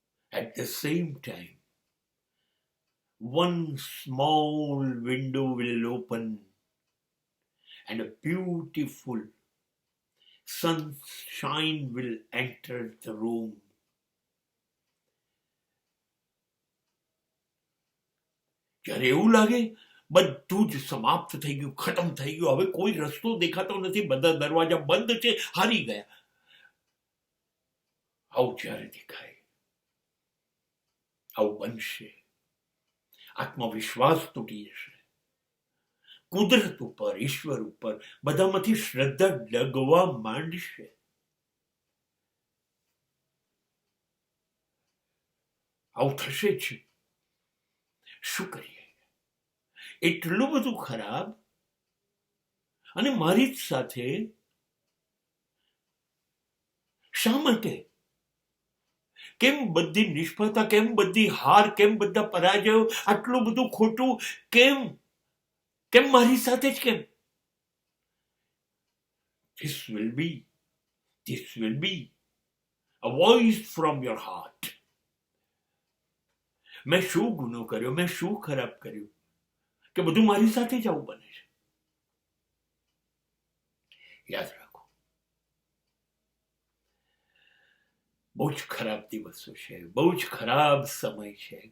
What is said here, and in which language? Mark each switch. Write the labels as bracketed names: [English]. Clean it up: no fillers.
[English] At the same time, one small window will open and a beautiful sunshine will enter the room. [Gujarati] જ્યારે એવું લાગે બધું જ સમાપ્ત થઈ ગયું, ખતમ થઈ ગયું, હવે કોઈ રસ્તો દેખાતો નથી, બધા દરવાજા બંધ છે, હારી ગયા, આવું જ્યારે દેખાય, આવું બનશે, આત્મવિશ્વાસ તૂટી જશે, કુદરત ઉપર, ઈશ્વર ઉપર બધામાંથી શ્રદ્ધા ડગવા માંડશે. આવું થશે જ. શું કરીએ? એટલું બધું ખરાબ, અને મારી જ સાથે. શા માટે? કેમ બધી નિષ્ફળતા, કેમ બધી હાર, કેમ બધા પરાજયો, આટલું બધું ખોટું કેમ? કેમ મારી સાથે જ કેમ? [English] This will be a voice from your heart. [Gujarati] મેં શું ગુનો કર્યો, મેં શું ખરાબ કર્યું કે બધું મારી સાથે જ આવું બને છે? યાદ રાખો, બહુ જ ખરાબ દિવસો છે, બહુ જ ખરાબ સમય છે.